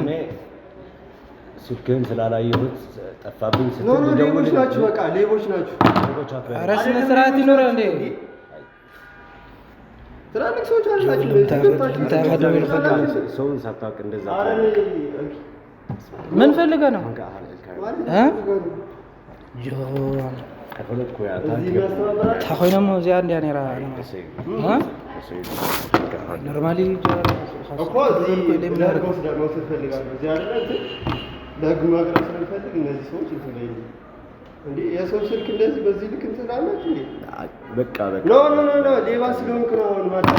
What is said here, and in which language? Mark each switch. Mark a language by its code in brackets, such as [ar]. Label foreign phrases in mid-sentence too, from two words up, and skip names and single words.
[am] ስልክህን ስላላየሁት ጠፋብኝ ስትል ነው። ሌቦች ናችሁ፣ በቃ ሌቦች ናችሁ። ኧረ ስነ ስርዓት ይኖር እንዴ? ትላልቅ ሰዎች አላችሁ። ሰውን ሳታውቅ እንደዛ ምን ፈልገህ ነው? [ti] ታኾይኖሞ እዚኣ እንዲያ ነይራ ኖርማሊ [am] እኮ መውሰድ ፈልጋለሁ እዚህ አይደለ ለህግ ማቅረብ ስለምፈልግ እነዚህ ሰዎች እንትን ላይ እንዴ የሰው ስልክ እንደዚህ በዚህ ልክ እንትን አላችሁ እንዴ? በቃ ኖ ሌባ ስለሆንክ ነው። አሁን ማለት